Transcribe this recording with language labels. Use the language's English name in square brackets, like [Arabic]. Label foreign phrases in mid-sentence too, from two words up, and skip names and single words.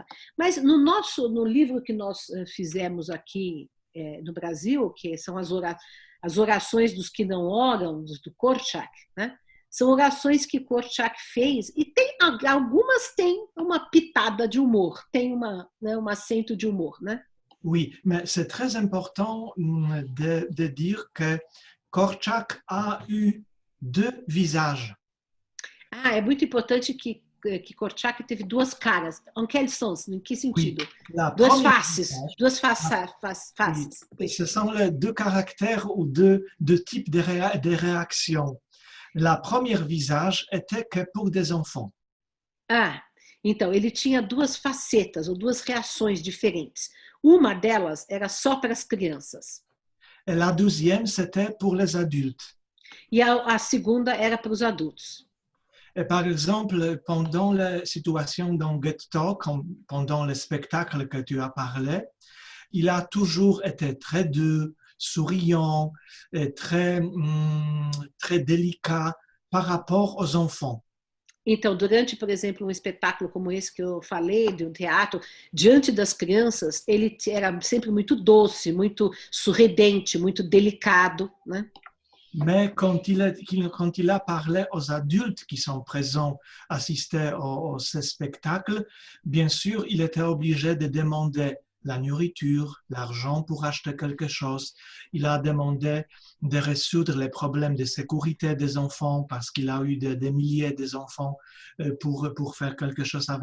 [Portuguese] Mas no livro que nós fizemos aqui no Brasil, que são as orações dos que não oram, do Korczak, né? São orações que Korczak fez, e algumas têm uma pitada de humor, tem um acento de humor, né? [French] Oui, mais c'est très important de dire que Korczak a eu deux visages. [Portuguese] É muito importante que Korczak teve duas caras. [French] En quel sens? [Portuguese] Em que sentido? [French] Oui, [Portuguese] duas faces. Duas faces. [French] Oui. Ce sont les deux caractères ou deux types de réactions. La première visage était que pour des enfants. [Portuguese] Então, ele tinha duas facetas ou duas reações diferentes. Uma delas era só para as crianças. [French] Et la deuxième, c'était pour les adultes. [Portuguese] E a segunda era para os adultos. [French] Et par exemple, pendant les situations dans Ghetto, comme pendant le spectacle que tu as parlé, il a toujours été très doux, souriant, et très délicat par rapport aux enfants. [Portuguese] Então, durante, por exemplo, um espetáculo como esse que eu falei, de um teatro, diante das crianças, ele era sempre muito doce, muito sorridente, muito delicado, né? [French] Mais quand il a parlé aux adultes qui sont présents, assister à ce spectacle, bien sûr, il était obligé de demander la nourriture, l'argent pour acheter quelque chose. Il a demandé de résoudre les problèmes de sécurité des enfants parce qu'il a eu des milliers d'enfants pour faire quelque chose avec eux.